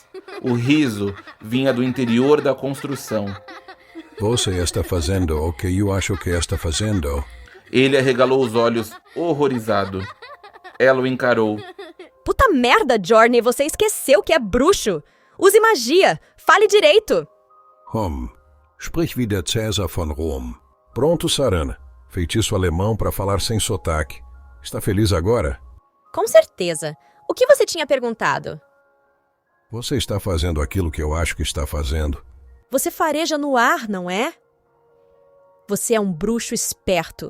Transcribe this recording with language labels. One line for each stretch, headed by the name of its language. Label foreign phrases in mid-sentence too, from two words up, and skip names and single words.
Portuguese: O riso vinha do interior da construção. Você está fazendo o que eu acho que está fazendo? Ele arregalou os olhos, horrorizado. Ela o encarou. Puta merda, Jorn, você esqueceu que é bruxo. Use magia. Fale direito.
German: Sprich wie der Cäsar von Rom.
Portuguese: Pronto, Sarana. Feitiço alemão para falar sem sotaque. Está feliz agora? Com certeza. O que você tinha perguntado? Você está fazendo aquilo que eu acho que está fazendo. Você fareja no ar, não é? Você é um bruxo esperto.